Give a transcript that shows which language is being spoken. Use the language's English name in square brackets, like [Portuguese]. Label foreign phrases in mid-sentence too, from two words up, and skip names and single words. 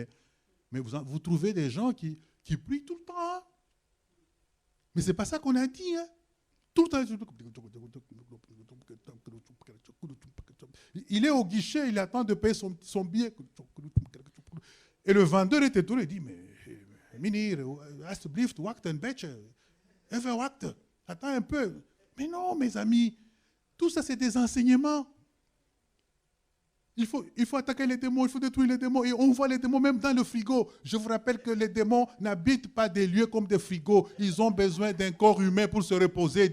[French] Mais vous trouvez des gens qui prient tout le temps. Hein? Mais ce n'est pas ça qu'on a dit. Hein? Tout le temps. Il est au guichet, il attend de payer son billet. Et le vendeur était tout, il dit, mais Minir, [Dutch] alsjeblieft, wacht een beetje. Even wacht. [French] Attends un peu. Mais non, mes amis, tout ça, c'est des enseignements. Il faut attaquer les démons, il faut détruire les démons. Et on voit les démons même dans le frigo. Je vous rappelle que les démons n'habitent pas des lieux comme des frigos. Ils ont besoin d'un corps humain pour se reposer.